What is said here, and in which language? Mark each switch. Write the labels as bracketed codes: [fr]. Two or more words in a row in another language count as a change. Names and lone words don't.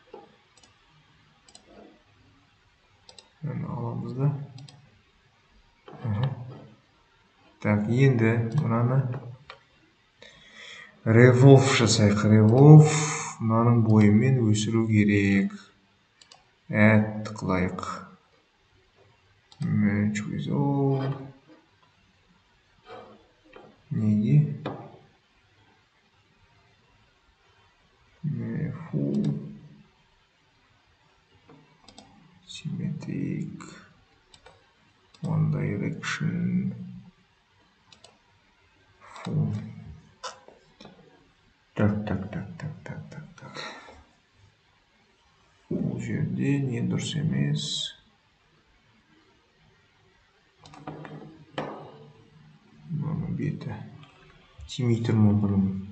[kk] Аламыз да. Так, енді мынаны revolve жасайық. Revolve мынаның бойымен өсіру керек. Add қылайық. [en] Match with all. [kk] Неге? Full. Symmetric. [en] One direction. [kk] Full. Так. Бұл жерде не дұрыс емес. Бұның беті. Тимей тұр ма бұның?